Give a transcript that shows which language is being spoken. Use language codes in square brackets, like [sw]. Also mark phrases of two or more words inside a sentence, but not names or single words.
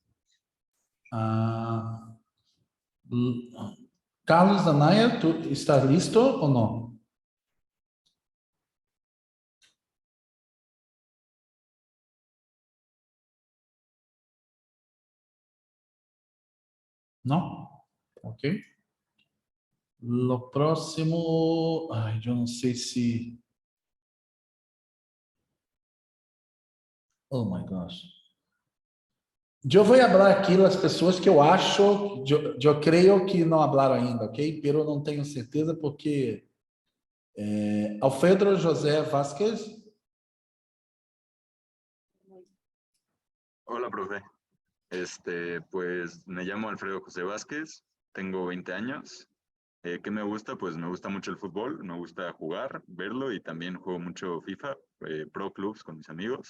[es] Carlos Anaya, ¿tú estás listo o no? No? Ok. Lo próximo, [pt] ai, eu não sei se... [en] Oh my gosh. [pt] Eu vou falar aqui as pessoas que eu acho, eu creio que não falaram ainda, ok? Pero não tenho certeza porque Alfredo José Vázquez. [es] Hola, profe. Pues me llamo Alfredo José Vázquez, tengo 20 años. ¿Qué me gusta? Pues me gusta mucho el fútbol, me gusta jugar, verlo y también juego mucho FIFA, Pro Clubs con mis amigos.